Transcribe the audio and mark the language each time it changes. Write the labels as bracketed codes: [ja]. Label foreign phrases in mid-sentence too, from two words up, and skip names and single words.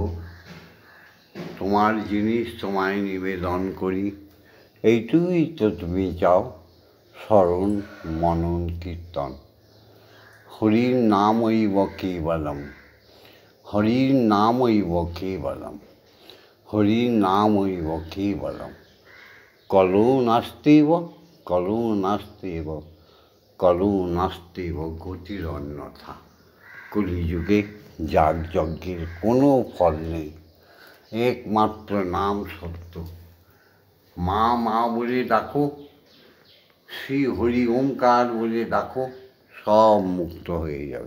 [bn] তোমার জিনিস তোমায় নিবেদন করি, এইটুকুই তো তুমি চাও। [sa] স্মরণ মনন কীর্তন, হরির নামৈব কেবলম, হরির নামৈব কেবলম, হরির নামৈব কেবলম। কলো নাস্তেব, কলো নাস্তেব, কলো নাস্তেব গতির অন্যথা। [bn] কলিযুগে যাগযজ্ঞের কোনো ফল নেই, একমাত্র নাম সত্য। মা মা বলে ডাকো, শ্রী হরি ওমকার বলে ডাকো, সব মুক্ত হয়ে যাবে।